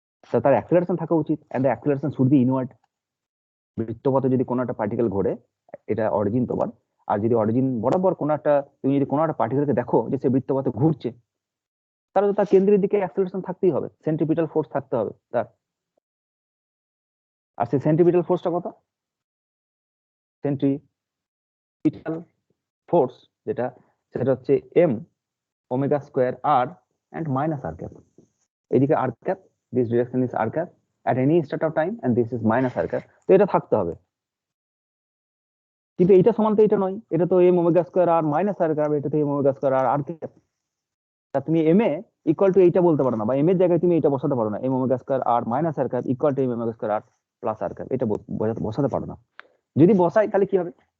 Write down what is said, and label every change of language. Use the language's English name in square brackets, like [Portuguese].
[Bangla] তো তার অ্যাক্সেলারেশন থাকা উচিত, [English] And acceleration should be inward. [Bangla] বৃত্তপথে যদি কোনো একটা পার্টিকেল ঘোরে, এটা অরিজিন তোমার, আর যদি অরিজিন বরাবর কোনো একটা, তুমি যদি কোনো একটা পার্টিকেলকে দেখো যে সে বৃত্তপথে ঘুরছে, তাহলে তো তার কেন্দ্রের দিকে অ্যাক্সেলারেশন থাকতেই হবে, সেন্ট্রিপিটাল ফোর্স থাকতে হবে তার। আর সেই সেন্ট্রিপিটাল ফোর্সটা কত? সেন্ট্রিপিটাল ফোর্স যেটা, সেটা হচ্ছে m omega square r and minus r cap। [English] এদিকে r cap, this direction is r cap at any instant of time, and this is minus r cap। [Bangla] তো এটা থাকতে হবে, কিন্তু এইটা সমান তো এটা নয়, এটা তো m omega square r minus r cap, এটা তো m omega square r r cap। তা তুমি m এ ইকুয়াল টু এইটা বলতে পারো না, বা m এর জায়গায় তুমি এটা বসাতে পারো না, m omega square r minus r cap equal to m omega square r plus r cap, এটা বসাতে পারো না। যদি বসাই তাহলে কি হবে?